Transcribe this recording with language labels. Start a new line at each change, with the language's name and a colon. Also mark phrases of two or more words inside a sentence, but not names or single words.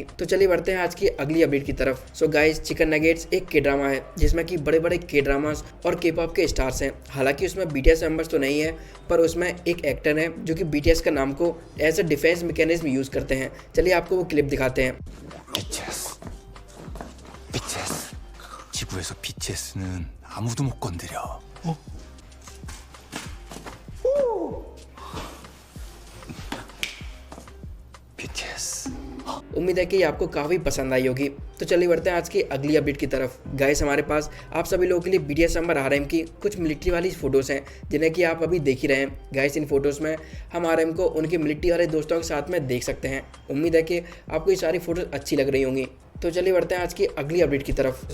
Hindi: तो चलिए बढ़ते हैं आज की अगली अपडेट की तरफ।
English: so guys
Hindi: चिकन नगेट्स एक के ड्रामा है जिसमें कि बड़े बड़े के ड्रामास और के पॉप के स्टार्स हैं। हालांकि उसमें बीटीएस मेंबर्स तो नहीं है, पर उसमें एक एक्टर है जो कि बीटीएस का नाम को
English: as a defense mechanism use
Hindi: करते हैं। चलिए आपको वो क्लिप दिखाते हैं।
Korean: BTS 지구에서 BTS는 아무도 못 건드려. BTS.
Hindi: उम्मीद है कि ये आपको काफ़ी पसंद आई होगी। तो चलिए बढ़ते हैं आज की अगली अपडेट की तरफ। गाइस हमारे पास आप सभी लोगों के लिए बीटीएस समर आरएम की कुछ मिलिट्री वाली फोटोज़ हैं जिन्हें कि आप अभी देख ही रहे हैं। गाइस इन फोटोज़ में हम आरएम को उनके मिलिट्री वाले दोस्तों के साथ में देख सकते हैं। उम्मीद है कि आपको ये सारी फोटोज़ अच्छी लग रही होंगी। तो चलिए बढ़ते हैं आज की अगली अपडेट की तरफ।